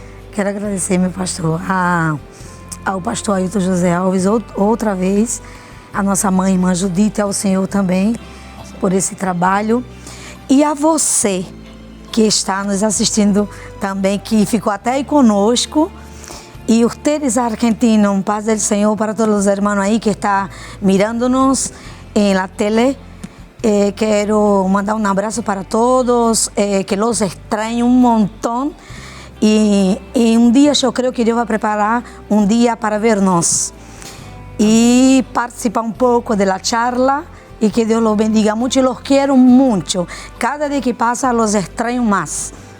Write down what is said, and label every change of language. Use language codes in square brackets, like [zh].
[pt] Quero agradecer, meu pastor, ao pastor Ailton José Alves, outra vez, a nossa mãe, irmã Judite, ao Senhor também, por esse trabalho. E a você, que está nos assistindo também, que ficou até aí conosco. [es] E ustedes argentinos, paz del Señor para todos los hermanos ahí que está mirándonos en la tele. [pt] quero mandar um abraço para todos, [es] que los extraño [pt] um montão. E um dia eu creio que Deus vai preparar um dia para vernos e participar um pouco da charla. [es] Y que Dios los bendiga mucho y los quiero mucho. Cada día que pasa los extraño más.